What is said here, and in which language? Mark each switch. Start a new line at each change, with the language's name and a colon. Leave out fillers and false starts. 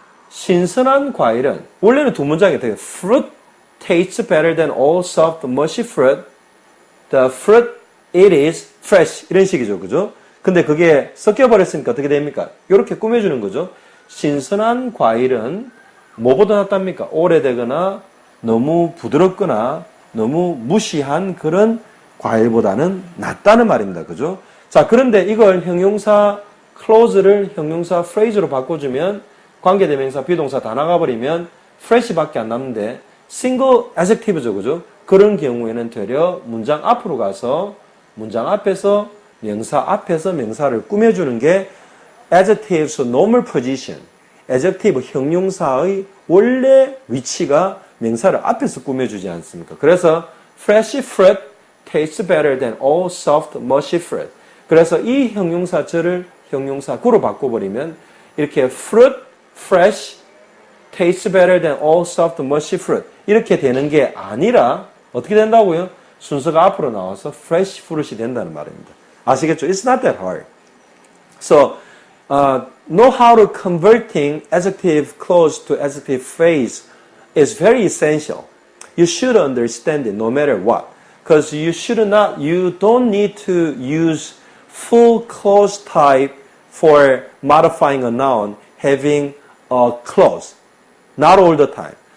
Korean: 신선한 과일은 원래는 두 문장이 돼요.
English: Fruit tastes better than old, soft, mushy fruit. The fruit it is fresh.
Korean: 이런 식이죠. 그죠? 근데 그게 섞여버렸으니까 어떻게 됩니까? 이렇게 꾸며주는 거죠. 신선한 과일은 뭐보다 낫답니까? 오래되거나 너무 부드럽거나 너무 무시한 그런 과일보다는 낫다는 말입니다. 그죠? 자, 그런데 이걸 형용사 clause를 형용사 phrase로 바꿔주면 관계대명사, 비동사 다 나가버리면 fresh밖에 안 남는데 single adjective죠. 그죠? 그런 경우에는 되려 문장 앞으로 가서 문장 앞에서 명사 앞에서 명사를 꾸며주는 게
English: adjective's normal position.
Korean: adjective 형용사의 원래 위치가 명사를 앞에서 꾸며주지 않습니까? 그래서
English: fresh fruit tastes better than all soft, mushy fruit.
Korean: 그래서 이 형용사절을 형용사구로 바꿔버리면 이렇게
English: fruit, fresh, tastes better than all soft, mushy fruit.
Korean: 이렇게 되는 게 아니라 어떻게 된다고요? 순서가 앞으로 나와서 fresh fruit이 된다는 말입니다. 아시겠죠?
English: It's not that hard. So, know how to converting adjective clause to adjective phrase is very essential. You should understand it no matter what. Because you don't need to use full clause type for modifying a noun having a clause. Not all the time.